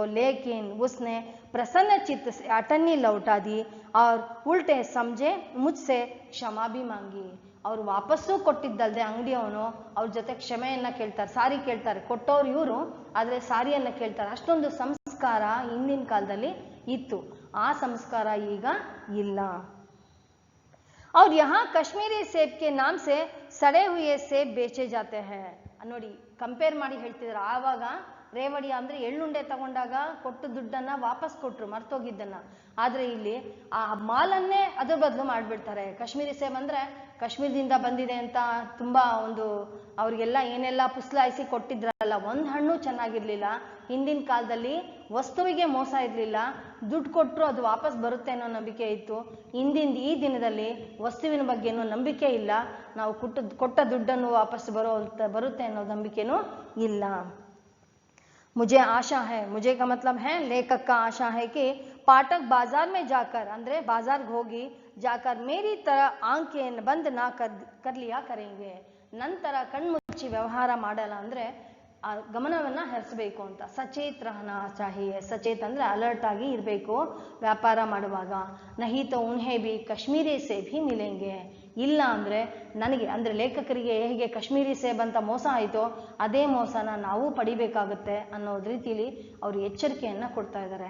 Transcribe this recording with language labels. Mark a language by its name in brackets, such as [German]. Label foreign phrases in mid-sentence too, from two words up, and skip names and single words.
[Hindi] लेकिन उसने प्रसन्न चित्त से अठन्नी लौटा दी और उल्टे समझे मुझसे क्षमा भी मांगी. [Kannada] ಅವ್ರು ವಾಪಸ್ಸು ಕೊಟ್ಟಿದ್ದಲ್ದೆ ಅಂಗಡಿಯವನು ಅವ್ರ ಜೊತೆ ಕ್ಷಮೆಯನ್ನ ಕೇಳ್ತಾರೆ, ಸಾರಿ ಕೇಳ್ತಾರೆ. ಕೊಟ್ಟವ್ರು ಇವರು, ಆದ್ರೆ ಸಾರಿಯನ್ನ ಕೇಳ್ತಾರೆ. ಅಷ್ಟೊಂದು ಸಂಸ್ಕಾರ ಹಿಂದಿನ ಕಾಲದಲ್ಲಿ ಇತ್ತು. ಆ ಸಂಸ್ಕಾರ ಈಗ ಇಲ್ಲ. [Hindi] और यहाँ कश्मीरी सेब के नाम से सड़े हुए सेब बेचे जाते हैं. [Kannada] ನೋಡಿ ಕಂಪೇರ್ ಮಾಡಿ ಹೇಳ್ತಿದ್ರು. ಆವಾಗ ರೇವಡಿ ಅಂದ್ರೆ ಎಳ್ಳುಂಡೆ ತಗೊಂಡಾಗ ಕೊಟ್ಟು ದುಡ್ಡನ್ನ ವಾಪಸ್ ಕೊಟ್ರು ಮರ್ತೋಗಿದ್ದನ್ನ. ಆದ್ರೆ ಇಲ್ಲಿ ಆ ಮಾಲನ್ನೇ ಅದ್ರ ಬದಲು ಮಾಡ್ಬಿಡ್ತಾರೆ. ಕಾಶ್ಮೀರಿ ಸೇಬ್ ಅಂದ್ರೆ ಕಾಶ್ಮೀರದಿಂದ ಬಂದಿದೆ ಅಂತ ತುಂಬಾ ಒಂದು ಅವ್ರಿಗೆಲ್ಲ ಏನೆಲ್ಲ ಪುಸ್ಲಾಯಿಸಿ ಕೊಟ್ಟಿದ್ರಲ್ಲ, ಒಂದ್ ಹಣ್ಣು ಚೆನ್ನಾಗಿರ್ಲಿಲ್ಲ. ಹಿಂದಿನ ಕಾಲದಲ್ಲಿ ವಸ್ತುವಿಗೆ ಮೋಸ ಇರ್ಲಿಲ್ಲ, ದುಡ್ಡು ಕೊಟ್ಟರು ಅದು ವಾಪಸ್ ಬರುತ್ತೆ ಅನ್ನೋ ನಂಬಿಕೆ ಇತ್ತು. ಈ ದಿನದಲ್ಲಿ ವಸ್ತುವಿನ ಬಗ್ಗೆ ಏನೋ ನಂಬಿಕೆ ಇಲ್ಲ, ನಾವು ಕೊಟ್ಟ ದುಡ್ಡನ್ನು ವಾಪಸ್ ಬರುತ್ತೆ ಅನ್ನೋ ನಂಬಿಕೆನೂ ಇಲ್ಲ. [Hindi] मुझे आशा है, मुझे का मतलब है लेखक का आशा है कि पाठक बाजार में जाकर ಅಂದ್ರೆ बाजार ಹೋಗಿ जाकर मेरी तरह आंखें बंद ना कर लिया करेंगे. [Kannada] ನಂತರ ಕಣ್ಮುಚ್ಚಿ ವ್ಯವಹಾರ ಮಾಡಲ್ಲ ಅಂದ್ರೆ ಗಮನವನ್ನ ಹರಿಸಬೇಕು ಅಂತ. [Hindi] सचेत रहना चाहिए. [Kannada] ಸಚೇತ್ ಅಂದ್ರೆ ಅಲರ್ಟ್ ಆಗಿ ಇರಬೇಕು ವ್ಯಾಪಾರ ಮಾಡುವಾಗ. [Hindi] नहीं तो उन्हें भी कश्मीरी सेब ही मिलेंगे. [Kannada] ಇಲ್ಲ ಅಂದ್ರೆ ನನಗೆ ಅಂದ್ರೆ ಲೇಖಕರಿಗೆ ಹೇಗೆ ಕಾಶ್ಮೀರಿ ಸೇಬ್ ಅಂತ ಮೋಸ ಆಯಿತೋ ಅದೇ ಮೋಸನ ನಾವು ಪಡಿಬೇಕಾಗುತ್ತೆ ಅನ್ನೋದ್ ರೀತಿಲಿ ಅವರು ಎಚ್ಚರಿಕೆಯನ್ನ ಕೊಡ್ತಾ ಇದ್ದಾರೆ.